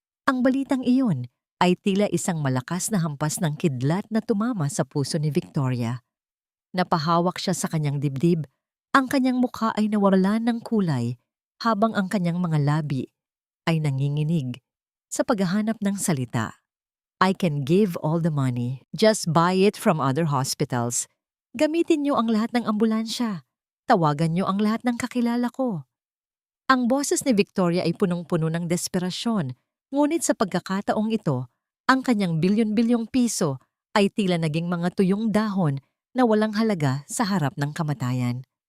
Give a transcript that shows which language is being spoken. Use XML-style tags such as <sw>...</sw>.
<tl>Ang balitang iyon ay tila isang malakas na hampas ng kidlat na tumama sa puso ni Victoria. Napahawak siya sa kanyang dibdib. Ang kanyang mukha ay nawalan ng kulay habang ang kanyang mga labi ay nanginginig sa paghahanap ng salita.</tl> <en>I can give all the money. Just buy it from other hospitals.</en> <tl>Gamitin niyo ang lahat ng ambulansya. Tawagan niyo ang lahat ng kakilala ko. Ang boses ni Victoria ay punong-puno ng desperasyon, ngunit sa pagkakataong ito, ang kanyang bilyon-bilyong piso ay tila naging mga tuyong dahon na walang halaga sa harap ng kamatayan.</tl>